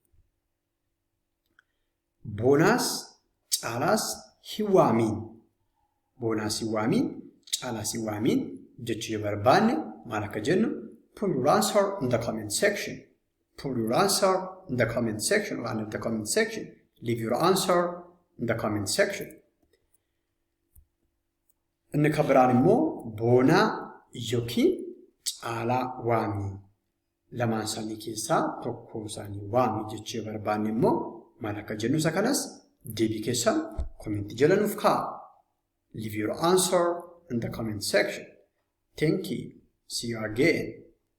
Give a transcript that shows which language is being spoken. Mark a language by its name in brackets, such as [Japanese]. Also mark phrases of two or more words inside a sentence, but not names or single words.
[Oromo] Boonaas caalaas hin waamiin. Boonaas hin waamiin caalaas hin waamiin jechuu yoo barbaanne maal akka jennu [English] put your answer in the comment section. Put your answer in the comment section or under the comment section. Leave your answer in the comment section. [Oromo] Inni kabiraan immoo boonaa yookiin caalaa waamii. Lamaan isaanii keessaa tokko isaanii waamii jechuu yoo barbaanne immoo maal akka jennu isa kanas deebii keessan komentii jala nuuf kaa'a. [English] Leave your answer in the comment section. Thank you. See you again.